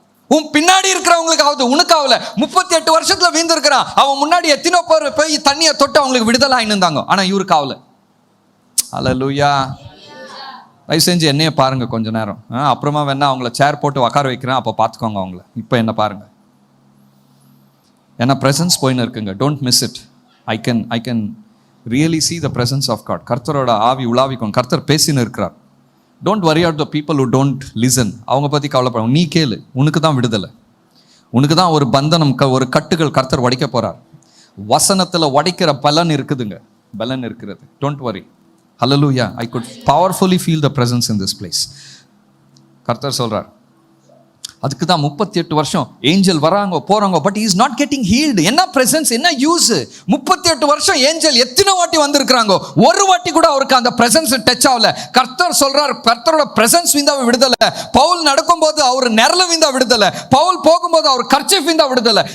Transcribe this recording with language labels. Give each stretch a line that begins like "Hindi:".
Tamil: உன் பின்னாடி இருக்கிறவங்களுக்கு ஆகுது, உனக்கு ஆகல. 38 வருஷத்துல வீந்து இருக்கிறான், அவன் முன்னாடி எத்தனோ பேர் போய் தண்ணியை தொட்டு அவங்களுக்கு விடுதலை ஆயின்னு இருந்தாங்க, ஆனா இவருக்கு ஆகல. அல்லேலூயா. தயவு செஞ்சு என்னைய பாருங்க கொஞ்ச நேரம், அப்புறமா வேணா அவங்கள சேர் போட்டு உட்கார வைக்கிறேன், அப்போ பார்த்துக்கோங்க அவங்கள. இப்போ என்ன பாருங்க, ஏன்னா பிரசன்ஸ் போயின்னு இருக்குங்க.
English: Don't miss it. I can really see the presence of God.
Tamil: கர்த்தரோட ஆவி உலாவிக்கும், கர்த்தர் பேசின்னு இருக்கிறார்.
English: Don't worry about the people who don't listen.
Tamil: அவங்க பற்றி கவலைப்பட, நீ கேளு, உனக்கு தான் விடுதலை, உனக்கு தான் ஒரு பந்தனம், ஒரு கட்டுகள் கர்த்தர் உடைக்க போறார். வசனத்தில் உடைக்கிற பலன் இருக்குதுங்க, பலன் இருக்கிறது.
English: Don't worry. Hallelujah. I could powerfully feel the presence in this place.
Tamil: கர்த்தர் சொல்றார், அதுக்கு தான் 38 வருஷம் ஏஞ்சல் வராங்க போறாங்க,
English: But he is not getting healed.
Tamil: என்ன பிரசன்ஸ், என்ன யூஸ்? 38 வருஷம் ஏஞ்சல் எத்தனை வாட்டி வந்திருக்கிறாங்க, ஒரு வாட்டி கூட அவருக்கு அந்த பிரசன்ஸ் டச் ஆகல. கர்த்தர் சொல்றார், கர்த்தரோட பிரசன்ஸ் விந்தா விடுதலை. பவுல் நடக்கும்போது அவர் நிரல விந்தா விடுதலை, பவுல் போகும்போது அவர் கர்ச்சீஃப் விந்தா விடுதலை.